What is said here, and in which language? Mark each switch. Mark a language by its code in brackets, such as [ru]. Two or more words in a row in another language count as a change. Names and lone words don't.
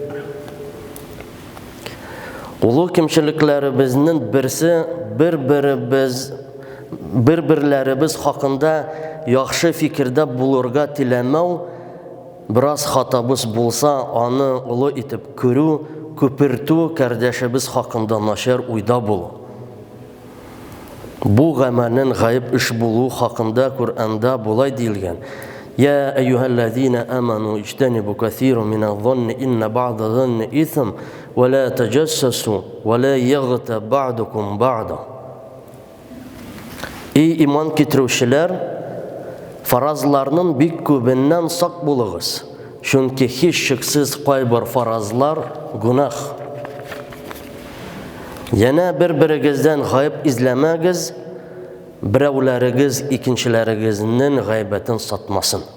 [tt] Улы кимчелекләребезнең берсе бер-бирләребез хакында яхшы фикердә булырга теләмәү, бераз хатабыз булса, аны улы итеп күрү, күпертү, кардәшебез хакында начар уйда булу. Бу гамәлнең гаип эш булу хакында Кур'анда булай диелгән: [ar] «يا أيها الذين آمنوا اجتنبوا كثيرا من الظن إن بعض الظن إثم ولا تجسسوا ولا يغتب بعضكم بعضا». [tt] Ей иман китерүчеләр, фаразларның бик күбеннән сак булыгыз, чөнки һич шиксез кайбер фаразлар гунах. Яна бер-берегездән гаип изләмәгез, берәүләрегез икенчеләрегезнең гаибәтен сатмасын.